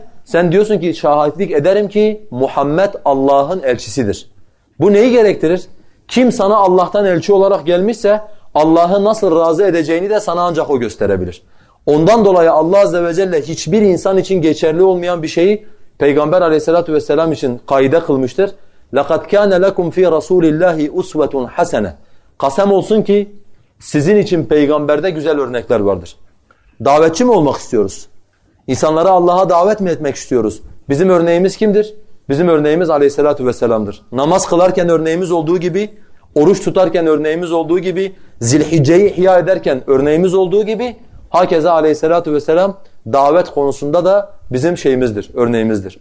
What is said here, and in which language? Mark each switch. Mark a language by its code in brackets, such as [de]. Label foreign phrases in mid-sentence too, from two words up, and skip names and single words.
[tr] Sen diyorsun ki şahitlik ederim ki Muhammed Allah'ın elçisidir. Bu neyi gerektirir? Kim sana Allah'tan elçi olarak gelmişse Allah'ı nasıl razı edeceğini de sana ancak o gösterebilir. Ondan dolayı Allah [ar] عز وجل [tr] hiçbir insan için geçerli olmayan bir şeyi Peygamber [ar] عليه الصلاة والسلام [tr] için kaide kılmıştır. [ar] لَقَدْ كَانَ لَكُمْ فِي رَسُولِ اللّٰهِ اُسْوَةٌ حَسَنَةٌ [tr] Kasem olsun ki sizin için peygamberde güzel örnekler vardır. Davetçi mi olmak istiyoruz? İnsanları Allah'a davet mi etmek istiyoruz? Bizim örneğimiz kimdir? Bizim örneğimiz [ar] عليه الصلاة والسلام. [tr] Namaz kılarken örneğimiz olduğu gibi, oruç tutarken örneğimiz olduğu gibi, Zilhicce'yi ihya ederken örneğimiz olduğu gibi, hakeza [ar] عليه الصلاة والسلام [tr] davet konusunda da bizim şeyimizdir, örneğimizdir.